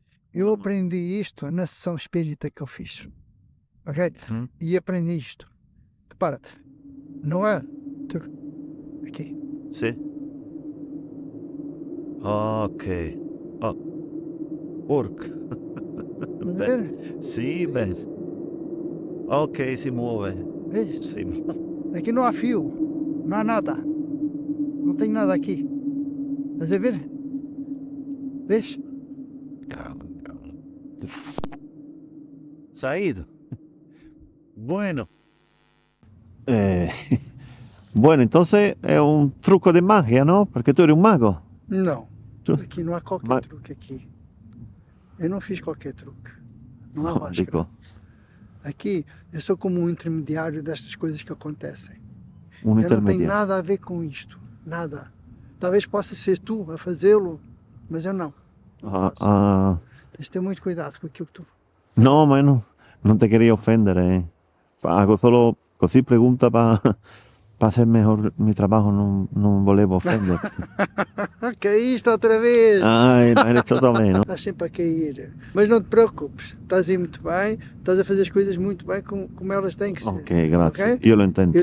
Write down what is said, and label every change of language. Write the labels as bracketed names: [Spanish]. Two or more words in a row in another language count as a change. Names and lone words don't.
[Portuguese] Eu aprendi isto na sessão espírita que eu fiz. Ok? E aprendi isto. Repara-te. Não é? Aqui. [Italian] Sì. Ok. Oh. Porca. [Portuguese] Estás a ver? [Italian] Sì, bene. Ok, si muove. [Portuguese] Vês? [Italian] Si muove. [Portuguese] Aqui não há fio. Não há nada. Não tenho nada aqui. Estás a ver? Vês? Saído. [Spanish] Bueno. Bueno, entonces [Italian] è un trucco di magia, no? Perché tu eri un mago. [Portuguese] Não. Tu- Aqui não há qualquer [Italian] Ma- [Portuguese] truque aqui. Eu não fiz qualquer truque. Não há Oh, máscara. [Italian] dico, [Portuguese] Aqui eu sou como um intermediário destas coisas que acontecem. [Italian] un [Portuguese] Eu não tenho [Italian] intermediario. [Portuguese] nada a ver com isto. Nada. Talvez possa ser tu a fazê-lo, mas eu não. Tens de ter muito cuidado com aquilo que tu. [Italian] No, ma io non te [Spanish] quería ofendere. Hago solo così pregunta para hacer mejor mi trabajo, [Italian] non volevo offenderti. [Portuguese] Caíste outra vez! [Italian] Ai, l'hai detto da me, no? [Portuguese] Estás sempre a cair. Mas não te preocupes. Estás a ir muito bem. Estás a fazer as coisas muito bem como elas têm que ser. [Italian] Ok, grazie. [Portuguese] Ok? [Italian] Io lo [Portuguese] Eu [Italian] intento.